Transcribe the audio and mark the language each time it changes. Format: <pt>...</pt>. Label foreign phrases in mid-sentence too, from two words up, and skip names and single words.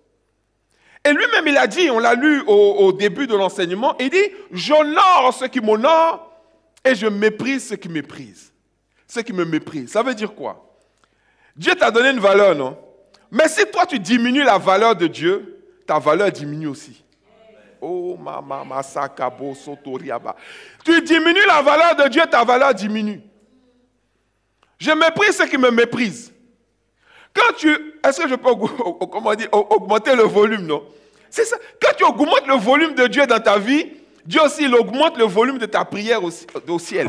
<fr>Et lui-même, il a dit, on l'a lu au début de l'enseignement, il dit, j'honore ceux qui m'honorent et je méprise ceux qui méprisent. Ceux qui me méprisent. Ça veut dire quoi? Dieu t'a donné une valeur, non? Mais si toi, tu diminues la valeur de Dieu, ta valeur diminue aussi. Oh, mama, sakabo, sotoriaba. Tu diminues la valeur de Dieu, ta valeur diminue. Je méprise ceux qui me méprisent. Est-ce que je peux augmenter le volume, non? C'est ça. Quand tu augmentes le volume de Dieu dans ta vie, Dieu aussi, il augmente le volume de ta prière au ciel.</fr>